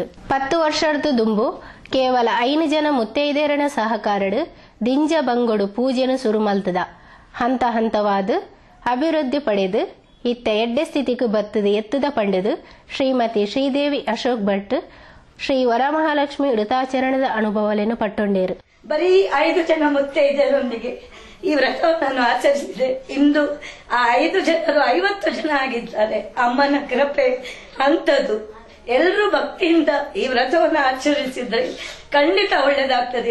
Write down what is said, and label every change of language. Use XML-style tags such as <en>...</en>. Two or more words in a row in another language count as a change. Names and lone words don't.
<tcy>10 ವರ್ಷದ ದುಂಬು ಕೇವಲ 5 ಜನ ಮುತ್ತೈದೆಯರನ ಸಹಕಾರಡು ದಿಂಜ ಬಂಗೊಡು ಪೂಜೆನು ಶುರು ಮಲ್ತದ. ಹಂತ ಹಂತವಾದ ಅಭಿವೃದ್ಧಿ ಪಡೆದು ಇತ್ತ ಎಡ್ಡೆ ಸ್ಥಿತಿಗೆ ಬತ್ತದು ಎತ್ತದ ಪಂಡದು ಶ್ರೀಮತಿ ಶ್ರೀದೇವಿ ಅಶೋಕ್ ಭಟ್ ಶ್ರೀ ವರಮಹಾಲಕ್ಷ್ಮಿ ವ್ರತಾಚರಣದ ಅನುಭವವನ್ನು ಪಟ್ಟೊಂಡೇರು.</tcy> <kn>ಬರೀ 5 ಜನ ಮುತ್ತೈದೆಯರೊಂದಿಗೆ ಈ ವ್ರತವನ್ನು ಆಚರಿಸಿದೆ. ಇಂದು ಆ 5 ಜನರು 50 ಜನ ಆಗಿದ್ದಾರೆ. ಅಮ್ಮನ ಕೃಪೆ ಅಂತದ್ದು. ಎಲ್ಲರೂ ಭಕ್ತಿಯಿಂದ ಈ ವ್ರತವನ್ನು ಆಚರಿಸಿದ್ರೆ ಖಂಡಿತ ಒಳ್ಳೆದಾಗ್ತದೆ.</kn>